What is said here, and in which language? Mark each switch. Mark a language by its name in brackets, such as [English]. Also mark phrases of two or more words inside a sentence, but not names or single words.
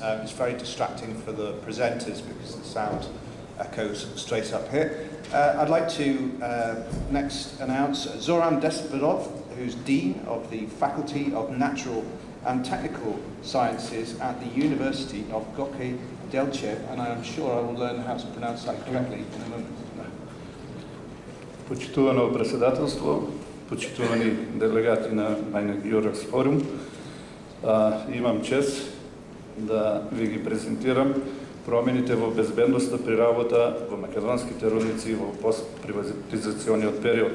[English] It's very distracting for the presenters because the sound echoes straight up here. I'd like to next announce Zoran Desperov, who's Dean of the Faculty of Natural and Technical Sciences at the University of Goce Delchev, and I'm sure I will learn how to pronounce that correctly in a moment. [Macedonian] Почитувано председателство, почитувани делегати на MINEX Europe's форум, имам чест да ви ги презентирам промените во безбедноста при работа во македонските рудници во постприватизационниот период.